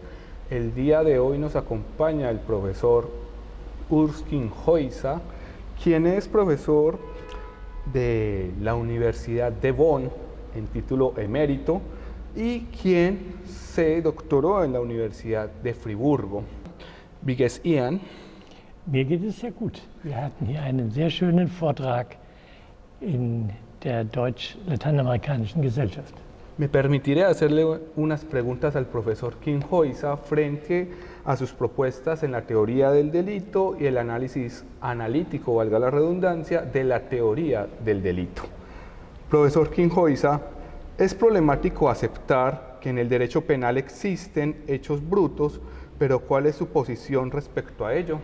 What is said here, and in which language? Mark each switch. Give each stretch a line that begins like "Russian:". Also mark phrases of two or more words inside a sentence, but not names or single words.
Spanish: El día de hoy nos acompaña el profesor Urs Kinshasa, quien es profesor de la Universidad de Bonn en título emérito y quien se doctoró en la Universidad de Friburgo.
German: Wie geht's Ihnen? Mir geht es sehr gut. Wir hatten hier einen sehr schönen Vortrag in der Deutsch-Lateinamerikanischen Gesellschaft.
Spanish: Me permitiré hacerle unas preguntas al profesor Kinshasa frente a sus propuestas en la teoría del delito y el análisis analítico, valga la redundancia, de la teoría del delito. Profesor Kinshasa, es problemático aceptar que en el derecho penal existen hechos brutos, pero ¿cuál es su posición respecto a ello?